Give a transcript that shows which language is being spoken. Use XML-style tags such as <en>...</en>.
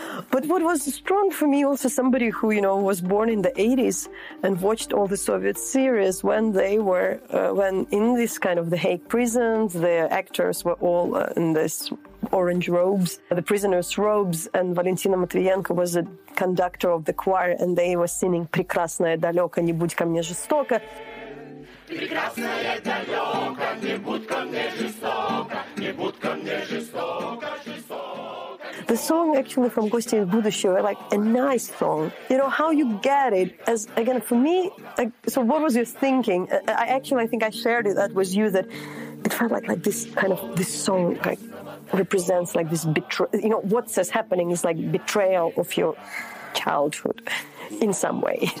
<en>But what was strong for me, also somebody who, was born in the 80s and watched all the Soviet series when they were, when in this kind of the Hague prisons, the actors were all in this orange robes, the prisoners' robes, and Valentina Matvienko was a conductor of the choir, and they were singing</en> <ru>"Prekrasnoye, dalyoko, не будь ко мне жестоко." Прекрасная далеко, не будь ко мне жестоко, не будь ко мне жестоко, жестоко.</ru> <en>The song actually from Гости из будущего, like a nice song. How you get it, as again for me, so what was your thinking? I think I shared it, that was you, that it felt like this kind of, this song like represents like this betrayal, what's happening is like betrayal of your childhood in some way.</en>